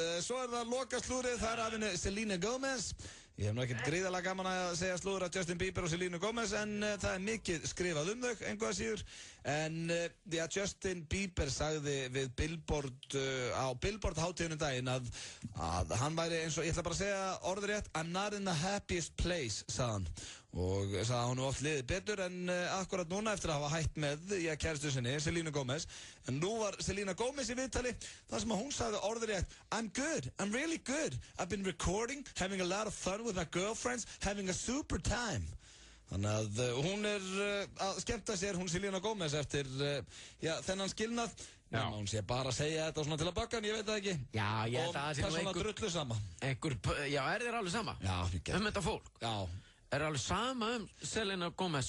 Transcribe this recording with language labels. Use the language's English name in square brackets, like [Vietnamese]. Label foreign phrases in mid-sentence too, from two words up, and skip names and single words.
[Icelandic] Svo það loka slúrið, það af henni Selena Gomez. Ég hef nú ekkert gríðarlega gaman að segja slúður af Justin Bieber og Selena Gomez, en það mikið skrifað þau, einhvað síður. En Justin Bieber sagði við Billboard, á Billboard-hátíðunum daginn að hann væri eins og, ég ætla bara að segja orðrétt, [English] I'm not in the happiest place, [Icelandic] sagði hann. Og sagði að hún oft liðið betur en akkurat núna eftir að hafa hætt með kæristu sinni, Selena Gomez. En nú var Selena Gomez í viðtali þar sem að hún sagði orðrétt [English] I'm good, I'm really good. I've been recording, having a lot of fun with my girlfriends, having a super time. [Icelandic] Þannig að hún að skemmta sér, hún Selena Gomez eftir þennan skilnað. Nema hún sé bara að segja þetta svona til að bakka, en ég veit það ekki. Já, ég held að það sé nú svona drullu sama. Já, þér alveg sama? Já, ég get. Þetta fólk? Já. Alveg sama Selena Gomez